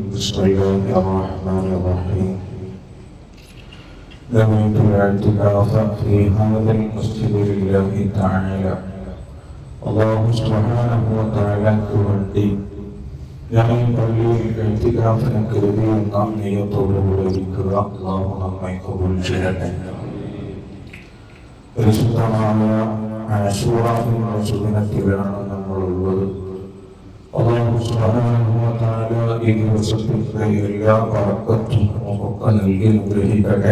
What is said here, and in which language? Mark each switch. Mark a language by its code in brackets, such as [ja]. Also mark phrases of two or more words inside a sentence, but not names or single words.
[ar] بسم الله الرحمن الرحيم. نويت الاعتكاف في هذا المسجد لله تعالى. الله سبحانه وتعالى [ml] വേണ്ടി ഞാൻ ഈ പള്ളിയിൽ എഴുത്തിക്കാഫിനെ കരുതിയെന്ന നിയത്തോടുകൂടിയിരിക്കുക. അല്ലാഹു നമ്മെ കബൂൽ ചെയ്യട്ടെ. പരിശുദ്ധമായ ആശൂറാഫിൻ സുദിനത്തിലാണ് നമ്മളുള്ളത്. [ar] الله سبحانه وتعالى [ml] ഈ ദിവസത്തിന്റെ എല്ലാ ബറക്കത്തും നമുക്ക് നൽകി അനുഗ്രഹിക്കട്ടെ.